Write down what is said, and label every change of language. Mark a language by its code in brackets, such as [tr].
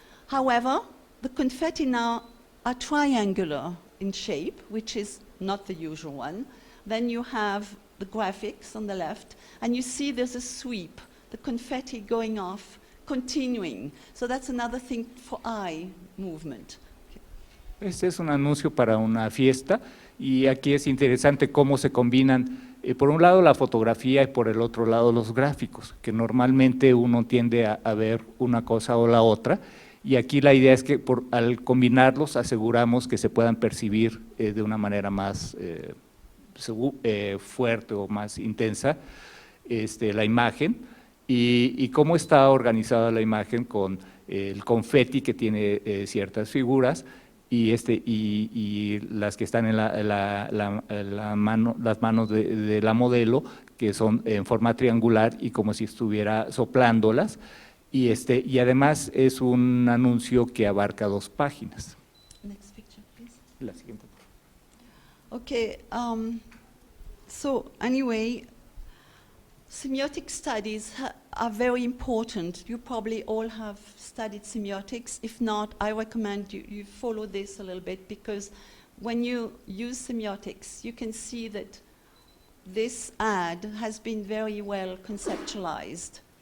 [en] However, the confetti now are triangular in shape, which is not the usual one. Then you have the graphics on the left, and you see there's a sweep, the confetti going off, continuing. So that's another thing for eye movement. [es] Este es un anuncio para una fiesta y aquí es interesante cómo se combinan, por un lado la fotografía y por el otro lado los gráficos, que normalmente uno tiende a ver una cosa o la otra, y aquí la idea es que al combinarlos aseguramos que se puedan percibir de una manera más fuerte o más intensa la imagen, y cómo está organizada la imagen con el confeti que tiene ciertas figuras, y las que están en las manos de la modelo, que son en forma triangular y como si estuviera soplándolas, y además es un anuncio que abarca 2 páginas. [en] Next picture, please. [es] La siguiente. [en] Okay, so anyway, semiotic studies are very important. You probably all have studied semiotics. If not, I recommend you follow this a little bit, because when you use semiotics, you can see that this ad has been very well conceptualized